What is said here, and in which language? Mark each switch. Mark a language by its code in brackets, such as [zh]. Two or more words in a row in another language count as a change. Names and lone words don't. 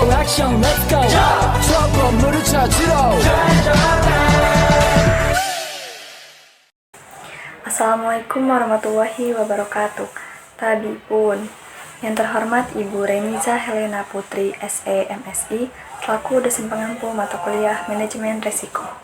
[ko] 액션 [en] let's go [ko] 저 건물을 찾으러 [ar] السلام عليكم ورحمة الله وبركاته. [id] Tadi pun, yang terhormat Ibu Remiza Helena Putri, SE MSI, selaku dosen pengampu mata kuliah Manajemen Resiko.